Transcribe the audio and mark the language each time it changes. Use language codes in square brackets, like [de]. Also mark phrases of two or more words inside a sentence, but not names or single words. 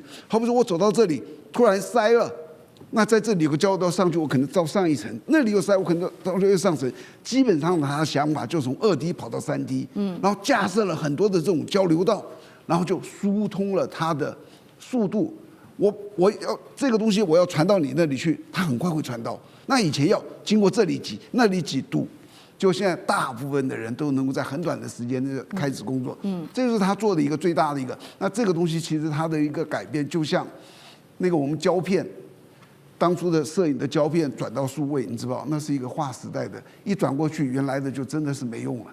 [zh] 好比說我走到這裡，突然塞了，那在這裡有個交流道上去，我可能到上一層，那裡有塞，我可能到又上層。基本上他的想法就從2D 跑到3D，然後架設了很多的這種交流道，然後就疏通了它的速度。我要這個東西，我要傳到你那裡去，它很快會傳到。那以前要經過這裡擠，那裡擠堵，就現在大部分的人都能夠在很短的時間內開始工作。這就是他做的一個最大的一個。那這個東西其實它的一個改變，就像那個我們膠片，當初的攝影的膠片轉到數位，你知道，那是一個劃時代的，一轉過去，原來的就真的是沒用了。